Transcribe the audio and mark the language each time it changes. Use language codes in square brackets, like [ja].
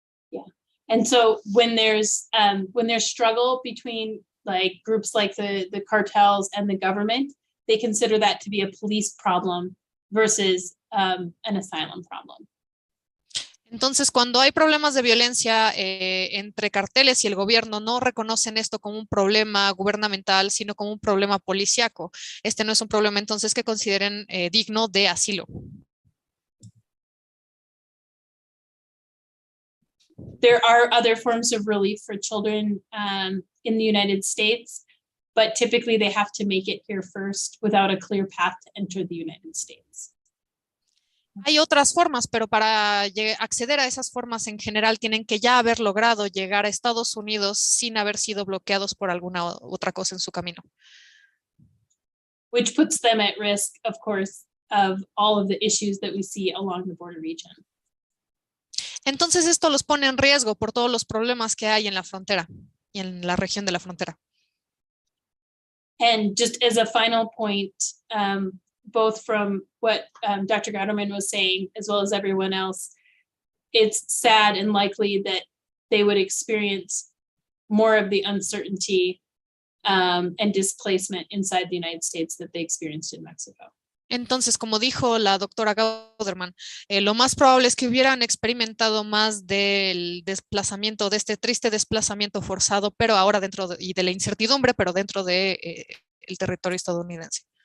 [en] Yeah, and so when there's struggle between like groups like the cartels and the government, they consider that to be a police problem versus an asylum problem. [es] Entonces, cuando hay problemas de violencia entre carteles y el gobierno, no reconocen esto como un problema gubernamental, sino como un problema policíaco. Este no es un problema, entonces, que consideren digno de asilo. [en] There are other forms of relief for children in the United States, but typically they have to make it here first without a clear path to enter the United States. [es] Hay otras formas, pero para acceder a esas formas en general tienen que ya haber logrado llegar a Estados Unidos sin haber sido bloqueados por alguna otra cosa en su camino. [en] Which puts them at risk, of course, of all of the issues that we see along the border region. [es] Entonces esto los pone en riesgo por todos los problemas que hay en la frontera y en la región de la frontera. [en] And just as a final point, both from what Dr. Goudermann was saying, as well as everyone else, it's sad and likely that they would experience more of the uncertainty and displacement inside the United States that they experienced in Mexico. [es] Entonces, como dijo la doctora Goudermann, lo más probable es que hubieran experimentado más del desplazamiento, de este triste desplazamiento forzado, pero ahora y de la incertidumbre, pero dentro de el territorio estadounidense.